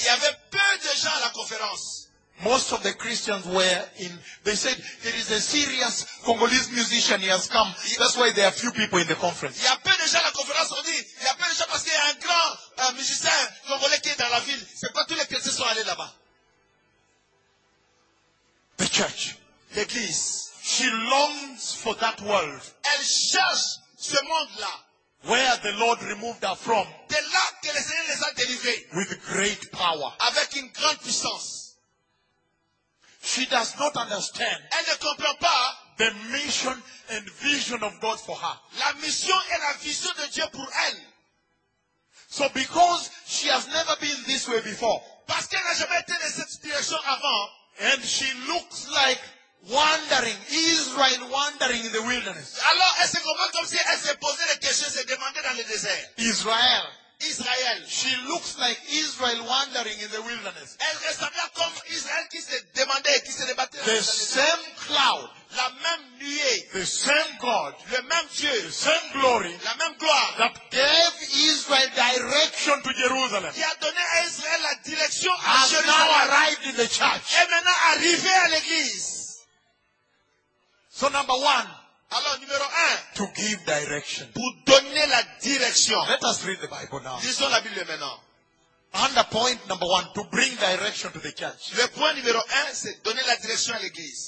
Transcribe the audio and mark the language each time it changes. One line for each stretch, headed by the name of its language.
French: Il y avait peu de gens à la conférence.
English: Most of the Christians were in, they said, there is a serious Congolese musician, he has come. That's why there are few people in the conference.
French: Il y a peu de gens à la conférence, on dit, il y a peu de gens parce qu'il y a un grand musicien congolais qui est dans la ville. C'est pas tous les chrétiens sont allés là-bas.
English: The church,
French: l'église,
English: she longs for that world.
French: Elle cherche ce monde-là.
English: Where the Lord removed her from.
French: De là que le Seigneur les a délivrés.
English: With great power.
French: Avec une grande puissance.
English: She does not understand.
French: Elle ne comprend pas.
English: The mission and vision of God for her.
French: La mission et la vision de Dieu pour elle.
English: So because she has never been this way before.
French: Parce qu'elle n'a jamais été dans cette direction avant.
English: And she looks like wandering, Israel wandering in the wilderness.
French: Alors, elle se comporte comme si elle se posait des questions, se demandait dans le désert.
English: Israel.
French: Israel.
English: She looks like Israel wandering in the wilderness.
French: Elle ressemble comme Israël qui se demandait, qui se débattait dans le désert.
English: The same cloud.
French: La même nuée.
English: The same God.
French: Le même Dieu.
English: The same glory.
French: La même gloire.
English: That gave Israel direction to Jerusalem.
French: Qui a donné à Israël la direction à Jérusalem.
English: Has now arrived in the church.
French: Et maintenant arrivé à l'église.
English: So number one.
French: Alors numéro un.
English: To give direction.
French: Pour donner la direction.
English: Let us read the Bible now.
French: Lisons la Bible maintenant.
English: Under point number one, to bring direction to the church.
French: Le point numéro un, c'est donner la direction à l'église.